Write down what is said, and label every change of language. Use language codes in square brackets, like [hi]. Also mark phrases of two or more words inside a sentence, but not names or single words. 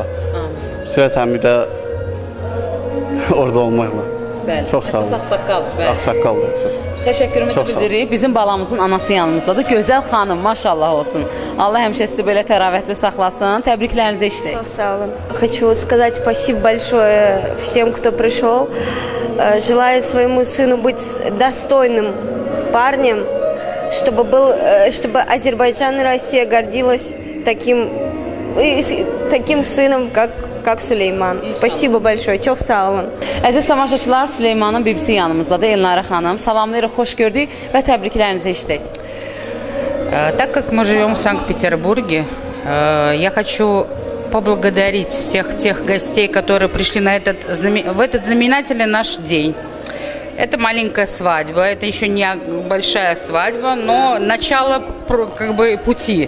[az] Sürət əmi də orada olmaqla. Çox sağ olun. Ağsaqqaldır. Təşəkkürümüzü bildiririk. Bizim balamızın anası yanımızdadır. Gözəl xanım, maşallah olsun. Allah həmişə sizi belə təravətli saxlasın. Təbriklərinizi eşitdik. Çok sağ olun. [ru] Хочу сказать спасибо большое всем, кто пришел. Желаю своему сыну быть достойным парнем, чтобы Азербайджан и Россия гордилась таким сыном, как Süleyman. Спасибо большое. [az] Çok sağ olun. Əziz tamaşaçılar, Süleymanın bibisi yanımızdadır. Elnara xanım. Salamlayırıq, xoş gördük və təbriklərinizi eşitdik. [ru] Так как мы живем в Санкт-Петербурге, я хочу поблагодарить всех тех гостей, которые пришли в этот знаменательный наш день. Это маленькая свадьба, это еще не большая свадьба, но начало как бы пути.